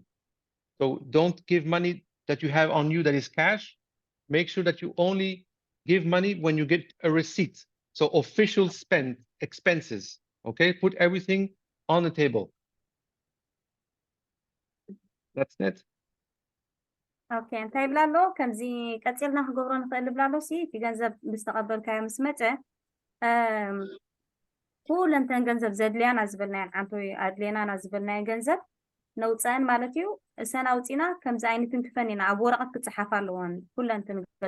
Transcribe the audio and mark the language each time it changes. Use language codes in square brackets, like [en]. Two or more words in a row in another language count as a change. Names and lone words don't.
[en] So don't give money that you have on you that is cash. Make sure that you only give money when you get a receipt. So official expenses, okay? Put everything on the table. That's it. [ti] اوكي እንታይ ይብላ ኣሎ ከምዚ ቀፂልና ክገብሮ ንኽእል ብላ ኣሎ ሲ እቲ ገንዘብ ምስተቐበልካዮ ምስ መፀ ኩለንተን ገንዘብ ዘድልያና ዝበልናየን ዓንቶ ኣድልየናና ዝበልናየን ገንዘብ ነውፀአን ማለት እዩ እሰን ኣውፂና ከምዚ ዓይነትን ክፈን ኢና ኣብ ወረቐት ክፅሓፍ ኣለዎን ኩለንትን ገዛ